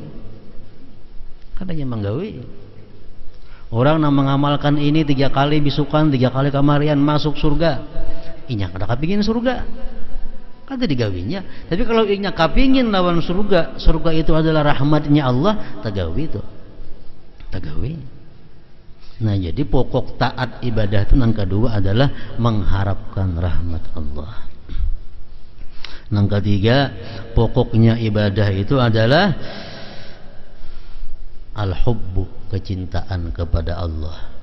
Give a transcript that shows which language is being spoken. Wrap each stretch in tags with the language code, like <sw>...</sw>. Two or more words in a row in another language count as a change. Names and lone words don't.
<bjn>Kadanya menggawi. Orang yang mengamalkan ini 3 kali bisukan, 3 kali kamarian masuk surga. Inya kada kepingin surga, kada digawinya. Tapi kalau inya kepingin lawan surga, surga itu adalah rahmatnya Allah, tagawi itu, tagawi.</bjn> <id>Nah, jadi pokok taat ibadah itu yang kedua adalah mengharapkan rahmat Allah. Yang ketiga, pokoknya ibadah itu adalah al-hubbu, kecintaan kepada Allah.</id>